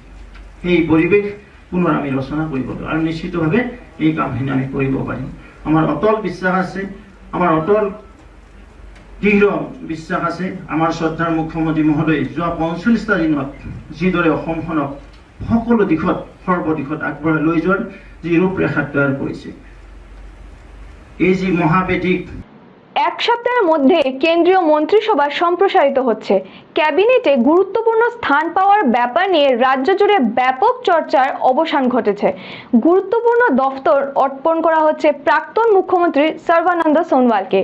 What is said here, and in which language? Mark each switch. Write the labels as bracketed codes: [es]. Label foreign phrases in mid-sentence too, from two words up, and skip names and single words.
[as] সেই পৰিৱেশ পুনৰ আমি ৰচনা কৰিব লাগিব আৰু নিশ্চিতভাৱে এই কামখিনি আমি কৰিব পাৰিম। আমাৰ অটল বিশ্বাস আছে, আমাৰ অটল দৃঢ় বিশ্বাস আছে। আমাৰ শ্ৰদ্ধাৰ মুখ্যমন্ত্ৰী মহোদয় যোৱা 45টা দিনত যিদৰে অসমখনক সকলো দিশত সৰ্বদিশত আগবঢ়াই লৈ যোৱাৰ যি ৰূপৰেখা তৈয়াৰ কৰিছে, এই যে মহাবেদিক [bn] এক সপ্তাহের মধ্যে কেন্দ্রীয় মন্ত্রিসভা সম্প্রসারিত হচ্ছে। ক্যাবিনেটে গুরুত্বপূর্ণ স্থান পাওয়ার ব্যাপার নিয়ে রাজ্য জুড়ে ব্যাপক চর্চার অবসান ঘটেছে। গুরুত্বপূর্ণ দফতর অর্পণ করা হচ্ছে প্রাক্তন মুখ্যমন্ত্রী সর্বানন্দ সোনোয়ালকে।